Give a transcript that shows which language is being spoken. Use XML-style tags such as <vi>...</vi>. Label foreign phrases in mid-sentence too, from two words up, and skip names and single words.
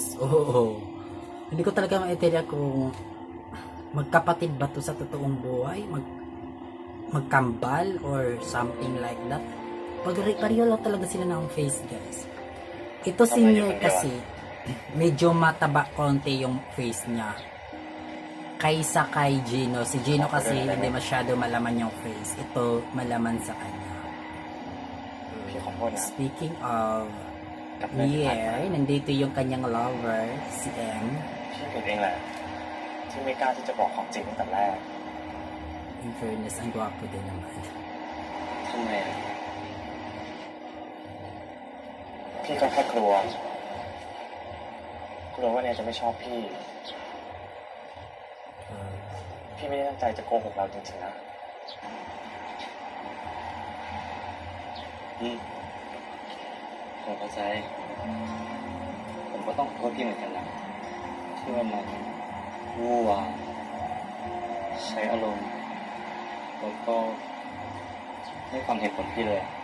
<tl>Oo. Hindi ko talaga maintindihan kung magkapatid ba to sa totoong buhay, magkambal</tl> <en>or something like that.</en> <tl>Pareho lang talaga sila ng face, guys. Ito si Mir kasi medyo mataba konti yung face niya kaysa kay Gino. Si Gino kasi hindi masyado malaman yung face. Ito malaman sa kanya.</tl> <th>พี่ขอโทษนะ</th> <en>Speaking of</en> <th>กับเรื่องที่ผ่านมา</th> <tl>Mir, nandito yung kanyang lover, si M.</tl> <th>พี่ผิดเองแหละ ที่ไม่กล้าที่จะบอกความจริงตั้งแต่แรก</th> <en>In fairness,</en> <tl>ang gwapo din naman.</tl> <th>ทำไมอะพี่ก็แค่กลัวว่าเนี่ยจะไม่ชอบพี่ พี่ไม่ได้ตั้งใจจะโกหกเราจริงๆนะ ผมเข้าใจผมก็ต้องขอโทษพี่เหมือนกันนะที่วันนั้นวู่วามใช้อารมณ์แล้วก็ไม่ฟังเหตุผลพี่เลย</th>